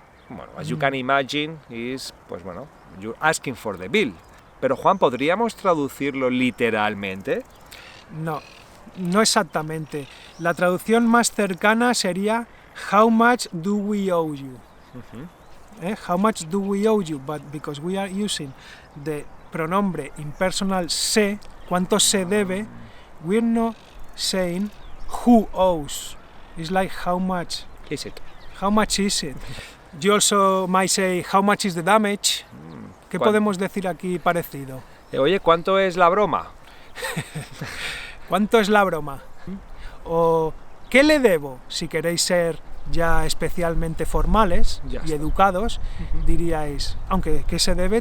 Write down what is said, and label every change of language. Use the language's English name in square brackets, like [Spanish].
[Spanish] Bueno, [English] as you can imagine, is, [Spanish] pues bueno, [English] you're asking for the bill. [Spanish] Pero Juan, ¿podríamos traducirlo literalmente? No exactamente. La traducción más cercana sería [English] How much do we owe you? How much do we owe you? But because we are using the [Spanish] pronombre impersonal se, ¿cuánto se debe? [English] We're not saying who owes. It's like how much. Is it? How much is it? You also might say how much is the damage. [Spanish] ¿Qué podemos decir aquí parecido? Oye, ¿cuánto es la broma? ¿Cuánto es la broma? O ¿qué le debo? Si queréis ser ya especialmente formales Ya y está. educados, diríais, aunque ¿qué se debe?